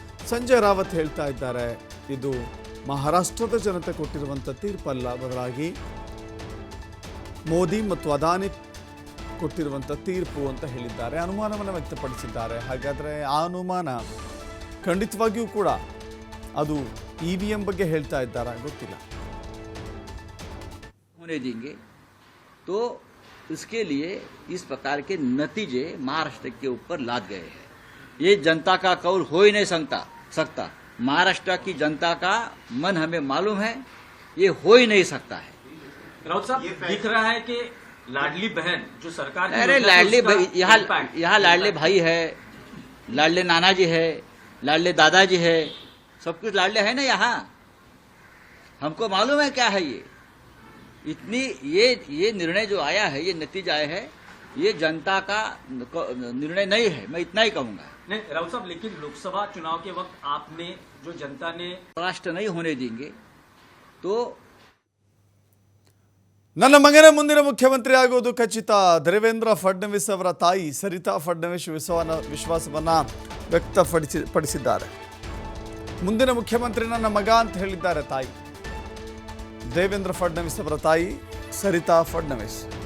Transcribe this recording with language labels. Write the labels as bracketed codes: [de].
[kn] ಸಂಜಯ್ ರಾವತ್ ಹೇಳ್ತಾ ಇದ್ದಾರೆ, ಇದು ಮಹಾರಾಷ್ಟ್ರದ ಜನತೆ ಕೊಟ್ಟಿರುವಂಥ ತೀರ್ಪಲ್ಲ, ಬದಲಾಗಿ ಮೋದಿ ಮತ್ತು ಅದಾನಿ ಕೊಟ್ಟಿರುವಂಥ ತೀರ್ಪು ಅಂತ ಹೇಳಿದ್ದಾರೆ. ಅನುಮಾನವನ್ನು ವ್ಯಕ್ತಪಡಿಸಿದ್ದಾರೆ. ಹಾಗಾದರೆ ಆ ಅನುಮಾನ ಖಂಡಿತವಾಗಿಯೂ ಕೂಡ ಅದು EVM ಬಗ್ಗೆ ಹೇಳ್ತಾ ಇದ್ದಾರಾ ಗೊತ್ತಿಲ್ಲ. [hi] होने देंगे तो इसके लिए इस प्रकार के नतीजे महाराष्ट्र के ऊपर लाद गए हैं. ये जनता का कौल हो ही नहीं सकता. महाराष्ट्र की जनता का मन हमें मालूम है, ये हो ही नहीं सकता है. राउत साहब, दिख रहा है कि लाडली बहन जो सरकार की अरे लाडली भाई, यहाँ लाडले भाई है, लाडले नाना जी है, लाडले दादाजी है, सब कुछ लाडले है ना. यहाँ हमको मालूम है क्या है ये. इतनी ये निर्णय जो आया है, ये नतीजा आया है, ये जनता का निर्णय नहीं है, मैं इतना ही कहूंगा. नहीं राउत साहब, लेकिन लोकसभा चुनाव के वक्त आपने जो जनता ने राष्ट्र नहीं होने देंगे तो [kn] ನನ್ನ ಮಗನೇ ಮುಂದಿನ ಮುಖ್ಯಮಂತ್ರಿ ಆಗೋದು ಖಚಿತ. ದೇವೇಂದ್ರ ಫಡ್ನವೀಸ್ ಅವರ ತಾಯಿ ಸರಿತಾ ಫಡ್ನವೀಸ್ ವಿಶ್ವಾಸವನ್ನು ವ್ಯಕ್ತಪಡಿಸಿದ್ದಾರೆ. ಮುಂದಿನ ಮುಖ್ಯಮಂತ್ರಿ ನನ್ನ ಮಗ ಅಂತ ಹೇಳಿದ್ದಾರೆ ತಾಯಿ. ದೇವೇಂದ್ರ ಫಡ್ನವೀಸ್ ಅವರ ತಾಯಿ ಸರಿತಾ ಫಡ್ನವೀಸ್.